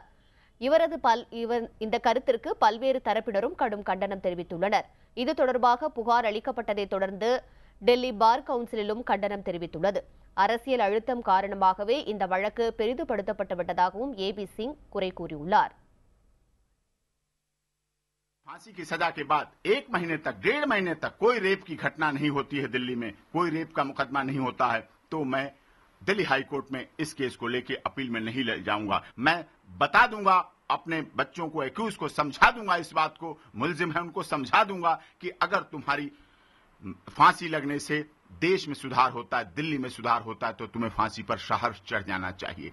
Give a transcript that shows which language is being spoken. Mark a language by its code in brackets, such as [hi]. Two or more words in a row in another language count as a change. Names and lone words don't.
[ta] இந்த கருத்திற்கு பல்வேறு தரப்பினரும் கடும் கண்டனம் தெரிவித்துள்ளனர். இது தொடர்பாக புகார் அளிக்கப்பட்டதைத் தொடர்ந்து டெல்லி பார் கவுன்சிலும் கண்டனம் தெரிவித்துள்ளது. அரசியல் அழுத்தம் காரணமாகவே இந்த வழக்கு பெரிதுபடுத்தப்பட்டுவிட்டதாகவும் ஏபி சிங் குறை கூறியுள்ளார். [hi] फांसी की सजा के बाद 1 महीने तक 1.5 महीने तक कोई रेप की घटना नहीं होती है दिल्ली में, कोई रेप का मुकदमा नहीं होता है, तो मैं दिल्ली [en] high court [hi] में इस केस को लेके अपील में नहीं ले जाऊंगा। मैं बता दूंगा, अपने बच्चों को, एक्यूज को समझा दूंगा, इस बात को, मुलजिम है उनको समझा दूंगा कि अगर तुम्हारी फांसी लगने से देश में सुधार होता है, दिल्ली में सुधार होता है, तो तुम्हें फांसी पर सहर्ष चढ़ जाना चाहिए।